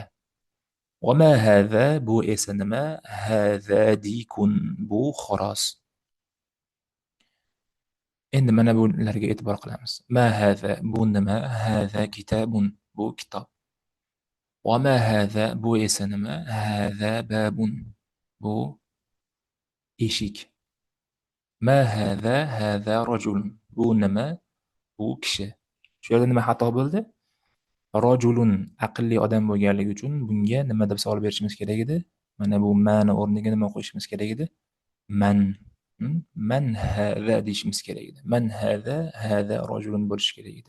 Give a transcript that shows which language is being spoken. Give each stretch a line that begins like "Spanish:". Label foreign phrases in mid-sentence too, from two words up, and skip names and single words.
Arabic: وما هذا,
Uzbek: bu esa nima?
Arabic: هذا ديك,
Uzbek: bu xo'roz. Endi mana bularga e'tibor qilamiz.
Arabic: ما هذا,
Uzbek: bu nima?
Arabic: هذا كتاب,
Uzbek: bu kitob.
Arabic: وما هذا,
Uzbek: bu esa nima?
Arabic: هذا باب,
Uzbek: bu eshik.
Arabic: ما هذا، هذا رجل,
Uzbek: bu nima? Bu kishi. Shu yerda nima xato bo'ldi? Rajulun aqlli odam bo'lganligi uchun bunga nima deb savol berishimiz kerak edi? Mana bu ma'ni o'rniga nima qo'yishimiz kerak edi? Man.
Arabic: من هذا
Uzbek: deyishimiz kerak edi.
Arabic: من هذا رجل
Uzbek: bo'lishi kerak edi.